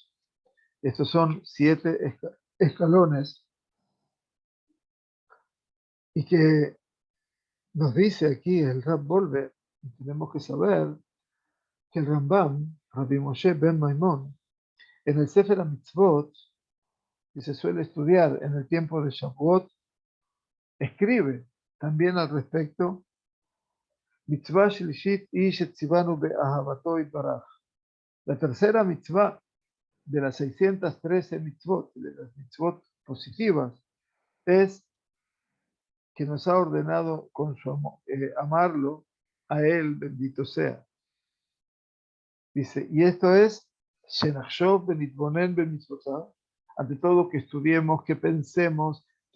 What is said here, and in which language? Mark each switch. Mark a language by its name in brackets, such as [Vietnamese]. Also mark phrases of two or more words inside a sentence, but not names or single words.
[Spanish] Estos son 7 escalones y que nos dice aquí el Rab Volve, y tenemos que saber que el Rambam, Rabbi Moshe ben Maimón, en el Sefer HaMitzvot, que se suele estudiar en el tiempo de Shavuot, escribe también al respecto, [Hebrew] מצווה שלישית היא שציוונו באהבתו יתברך. [Spanish] La tercera mitzvah de las 613 mitzvot, de las mitzvot positivas, es que nos ha ordenado con su amor, amarlo a él, bendito sea. Dice, y esto es, [Hebrew] שנחשוב ונתבונן במצוותיו, [Spanish] ante todo que estudiemos, que pensemos,